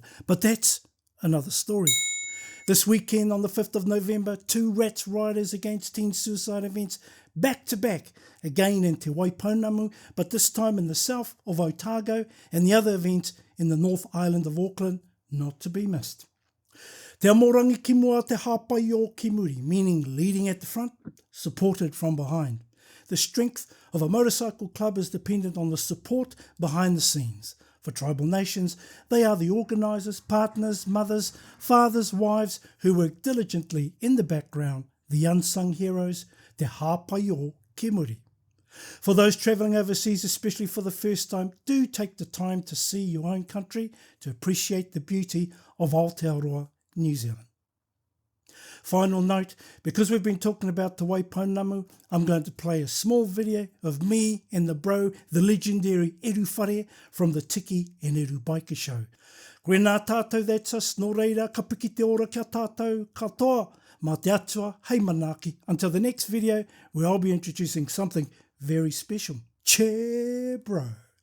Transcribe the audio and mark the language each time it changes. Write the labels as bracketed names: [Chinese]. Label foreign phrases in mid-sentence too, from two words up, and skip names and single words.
[English] But that's another story. This weekend on the 5th of November, two Rats Riders Against Teen Suicide events back to back, again in Te Waipounamu, but this time in the south of Otago, and the other event in the North Island of Auckland, not to be missed. [Māori] Te amorangi ki mua te hāpai o ki muri, [English] meaning leading at the front, supported from behind. The strength of a motorcycle club is dependent on the support behind the scenes. For Tribal Nations, they are the organisers, partners, mothers, fathers, wives who work diligently in the background, the unsung heroes, [Māori] te hāpai o ki muri. [English] For those travelling overseas, especially for the first time, do take the time to see your own country to appreciate the beauty of Aotearoa, New Zealand. Final note, because we've been talking about Te Waipounamu, I'm going to play a small video of me and the bro, the legendary Edu Whare from the Tiki Edu Biker show. [Māori] Koe nā tātou, [English] that's us, [Māori] nō reira, ka piki te ora kia tātou, katoa, mā te atua, hei manaaki. [English] Until the next video, where I'll be introducing something very special. Che bro.